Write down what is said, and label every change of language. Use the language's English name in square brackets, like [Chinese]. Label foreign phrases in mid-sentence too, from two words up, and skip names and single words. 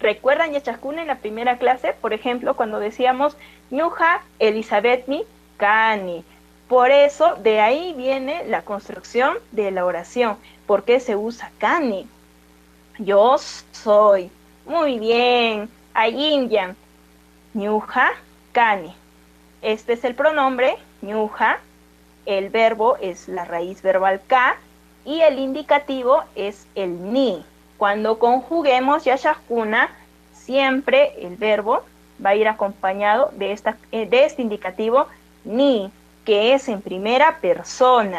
[Spanish] ¿Recuerdan Yachakuna en la primera clase? Por ejemplo, cuando decíamos [Quechua] Ñuja Elizabethni Kani. [Spanish] Por eso, de ahí viene la construcción de la oración. ¿Por qué se usa Kani? Yo soy. Muy bien. [Quechua] Ayinyan. Ñuja Kani. [Spanish] Este es el pronombre, Ñuja. El verbo es la raíz verbal ka y el indicativo es el ni. Cuando conjuguemos Yashakuna, siempre el verbo va a ir acompañado de este indicativo ni, que es en primera persona.